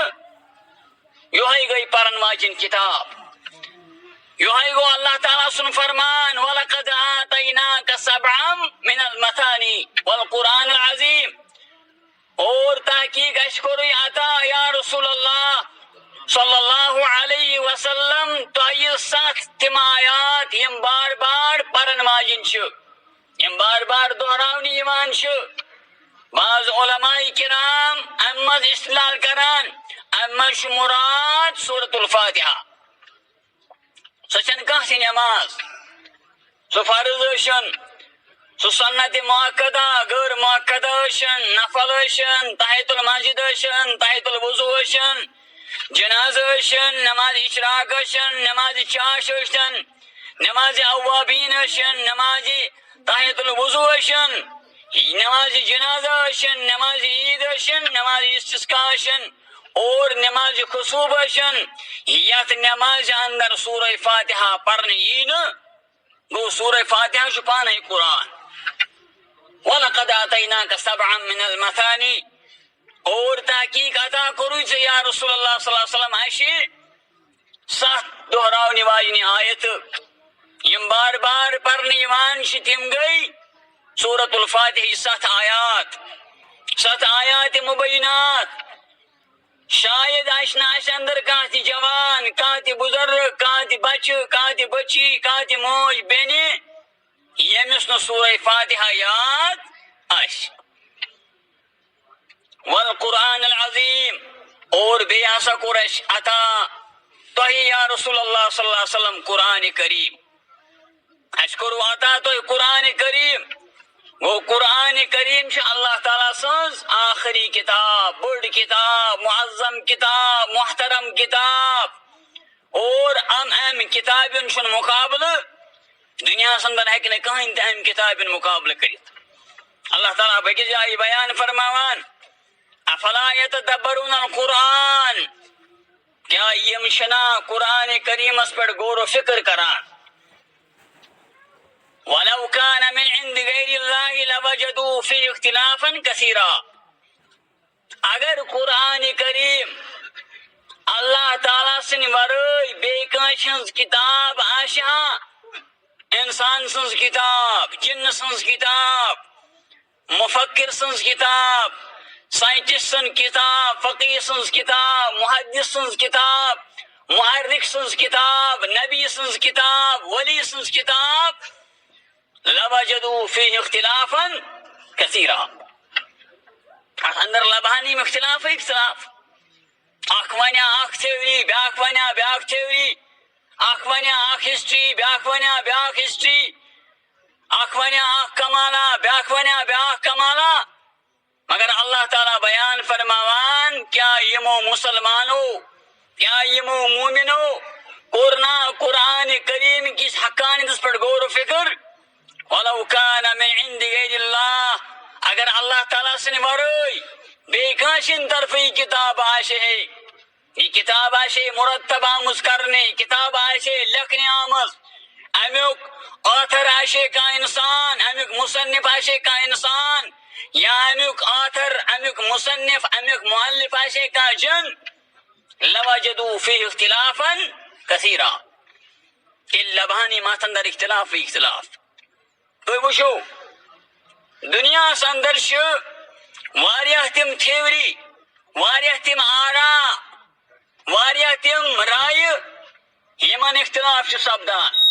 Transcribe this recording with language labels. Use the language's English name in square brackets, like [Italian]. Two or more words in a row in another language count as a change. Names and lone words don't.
[Kashmiri] یہ گئی پرن واجن کتاب یہ گو اللہ تعالیٰ سن فرمان [Arabic] وَلَقَدْ آتَيْنَاكَ سَبْعًا مِنَ الْمَثَانِي وَالْقُرْآنِ الْعَظِيمِ [Kashmiri] اور تحقیق اشکری عطا [Arabic] یا رسول اللہ صلی اللہ علیہ وسلم [Kashmiri] تو یہ 7 تم آیات یم بار بار پرن واجن یم بار بار دہراونی یوان بعض علماء کرام امت استدلال کران امت مراد سورۃ الفاتحہ سچن کہاں سی نماز سو فرض ٲسِن سو سنت مؤکدہ غیر مؤکدہ ٲسِن نفل ٲسِن تحیۃ المسجد ٲسِن تحیۃ الوضو ٲسِن جنازہ ٲسِن نماز اشراق ٲسِن نماز چاش ٲسِن نماز اوابین ٲسِن نماز تحیۃ الوضو ٲسِن نماز جنازہ ٲسِن نماز عید ٲسِن نماز استسقا ٲسِن اور نماز خصوب ٲسِن یتھ نماز اندر سورہ فاتحہ پرنہٕ یی نہٕ گو سورہ فاتحہ چھُ پانے قرآن [Arabic] وَلَقَدْ آتَيْنَاكَ سَبْعًا مِنَ الْمَثَانِي [Kashmiri] اور تحقیق عطا کوٚرُے ژےٚ [Arabic] یا رسول اللہ صلی اللہ علیہ وسلم [Kashmiri] اَسہِ 7 دہراونہِ واجنہِ آیتہٕ یم بار بار پرنہٕ یِوان چھِ تِم گٔے سورۃ الفاتحہ 7 آیات 7 [Arabic] آیات مبینات [Kashmiri] شاید آسہِ نہٕ اَسہِ اندر کانٛہہ تہِ جوان کانٛہہ تہِ بُزرگ کانٛہہ تہِ بچہٕ کانٛہہ تہِ بچی کانٛہہ تہِ موج بیٚنہِ ییٚمِس نہٕ سورہ فاتحہ یاد آسہِ [Arabic] والقرآن العظیم [Kashmiri] اور بیٚیہِ ہسا کوٚر اَسہِ عطا تۄہہِ [Arabic] یا رسول اللہ صلی اللہ علیہ وسلم [Kashmiri] قرآن کریم اَسہِ کوٚروٕ عطا تۄہہِ قرآن کریم گو قرآن کریم چھِ اللہ تعالیٰ سٕنٛز آخری کتاب بٔڑ کتاب معظم کتاب محترم کتاب اور امہِ کتابن چھُنہٕ مقابلہٕ دنیاہس اندر ہیٚکہِ نہٕ کٕہٕنۍ تہِ امہِ کتابن مقابلہٕ کٔرِتھ اللہ تعالیٰ بیٚکِس جایہِ بیان فرماوان [Arabic] افلا یتدبرون القرآن [Kashmiri] کیا یم چھِنا قرآن کریمس پٮ۪ٹھ غور و فکر کران [Arabic] وَلَوْ كَانَ مِنْ عِنْدِ غَيْرِ اللَّهِ لَوَجَدُوا فِيهِ اخْتِلَافًا كَثِيرًا [Kashmiri] اگر قرآن کریم اللہ تعالیٰ سٕنٛدِ ورٲے بیٚیہِ کٲنٛسہِ ہٕنٛز کتاب آسہِ ہا انسان سٕنٛز کتاب جن سٕنٛز کتاب مفکر سٕنٛز کتاب سائنٹسٹ سٕنٛز کتاب فقیہ سٕنٛز کتاب محدث سٕنٛز کتاب محرک سٕنٛز کتاب نبی سٕنٛز کتاب ولی سٕنٛز کتاب [Arabic] لوجدوا فیہ اختلافا کثیرا [Kashmiri] اتھ اندر لبہن یم اختلاف اکھ ونیا اکھ تھیوری بیاکھ ونیا بیاکھ تھیوری اکھ ونیا اکھ ہسٹری بیاکھ ونیا بیاکھ ہسٹری اکھ ونیا اکھ کمالا بیاکھ ونیا بیاکھ کمالا مگر اللہ تعالیٰ بیان فرماوان کیا یمو مسلمانو کیا یمو مومنو قرنا قرآن کریم کس حقانیت پر غور و فکر وَلَوْ [Arabic] كَانَ مِنْ عِنْدِ غَيْرِ اللَّهِ [Kashmiri] اگر اللہ تعالیٰ سٕنٛدِ ورٲے بیٚیہِ کٲنٛسہِ ہٕنٛدِ طرفہٕ یہِ کتاب آسہِ ہے یہ کتاب آسے مرتب آمٕژ کرنے کتاب آسے لیکھنہِ آمٕژ امیُک آتھر آسے کانٛہہ انسان امیُک مصنف آسے کانٛہہ انسان یا امیُک آتھر امیُک مصنف امیُک مؤلف آسے کانٛہہ جن [Arabic] لوجدوا فیہ اختلافا کثیرا [Kashmiri] تیٚلہِ لبہن یِم اتھ اندر اختلافٕے اختلاف تُہۍ وٕچھو دُنیاہس اندر چھِ واریاہ تِم تھیوری واریاہ تِم آرا واریاہ تِم رایہِ یِمن اختلاف چھُ سپدان